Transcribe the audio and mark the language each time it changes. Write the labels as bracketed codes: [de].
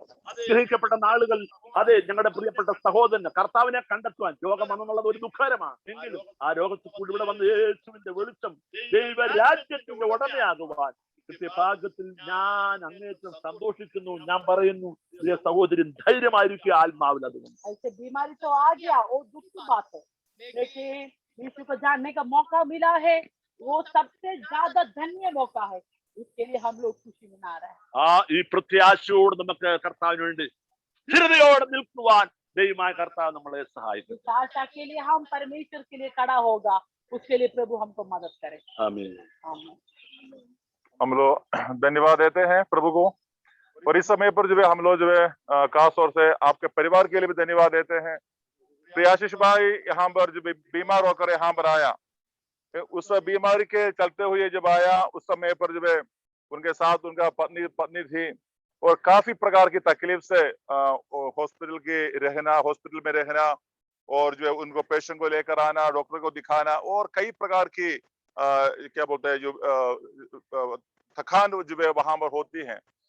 [ml] അനുഗ്രഹിക്കപ്പെട്ട നാളുകൾ അതെ ഞങ്ങളുടെ പ്രിയപ്പെട്ട സഹോദരന് കർത്താവിനെ കണ്ടെത്തുവാൻ രോഗം വന്നെന്നുള്ളത് ഒരു ദുഃഖകരമാണ്. എങ്കിലും ആ രോഗത്തിൽ കൂടി ഇവിടെ വന്ന് യേശുവിന്റെ വെളിച്ചം ദൈവരാജ്യത്തിന്റെ ഉടമയാകുവാൻ ഭാഗ്യത്തിൽ ഞാൻ അങ്ങേറ്റം സന്തോഷിക്കുന്നു. ഞാൻ പറയുന്നു പ്രിയ സഹോദരി ധൈര്യമായിരിക്കും ആത്മാവിൽ. അതുകൊണ്ട് [hi] ऐसे बीमारी तो आ गया वो दुख की बात है लेकिन यीशु को जानने का मौका मिला है वो सबसे ज्यादा धन्य मौका है। इसके लिए हम लोग खुशी मना रहे हैं। [ml] ആ ഈ പ്രത്യാശയോട് നമുക്ക് കർത്താവിന് വേണ്ടി സ്ഥിരതയോടെ നിൽക്കുവാൻ ദൈവമായ കർത്താവ് നമ്മളെ സഹായിക്കും. [hi] इस आशा के लिए हम परमेश्वर के लिए खड़ा होगा उसके लिए प्रभु हमको मदद करे। [ml] ആമേൻ. [hi] आमीन। हम लोग धन्यवाद देते हैं प्रभु को। और इस समय पर जो है हम लोग जो है खास तौर से आपके परिवार के लिए भी धन्यवाद देते हैं। प्रियाशीष भाई यहाँ पर जो बीमार होकर यहाँ पर आया, उस बीमारी के चलते हुए जब आया उस समय पर जो है उनके साथ उनका पत्नी थी और काफी प्रकार की तकलीफ से हॉस्पिटल में रहना और जो है उनको पेशेंट को लेकर आना, डॉक्टर को दिखाना और कई प्रकार की क्या बोलते हैं जो थकान जो है वहां पर होती है।